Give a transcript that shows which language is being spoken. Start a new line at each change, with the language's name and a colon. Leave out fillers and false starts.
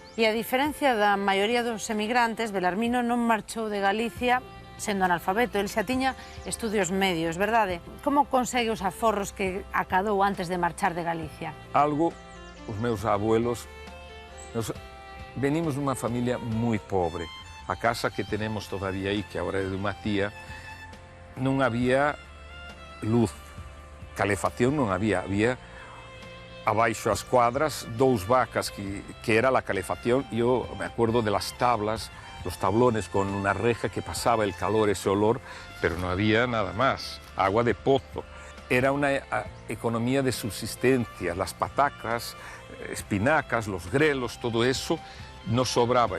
Galician: E a diferencia da maioría dos emigrantes, Belarmino non marchou de Galicia sendo analfabeto, el xa tiña estudios medios, verdade? Como consegue os aforros que acadou antes de marchar de Galicia?
Spanish: Algo,
Galician: os meus
Spanish: abuelos, venimos de una familia muy pobre.
Galician: A casa
Spanish: que tenemos todavía
Galician: aí, que ahora é de unha tía, non había luz, calefacción non había, abaixo as cuadras 2 vacas
Spanish: que era la calefacción. Yo me acuerdo de las tablas, los tablones con una reja que pasaba el calor, ese olor, pero no había nada más, agua de pozo. Era una economía de subsistencia, las patacas, espinacas, los grelos, todo eso no sobraba.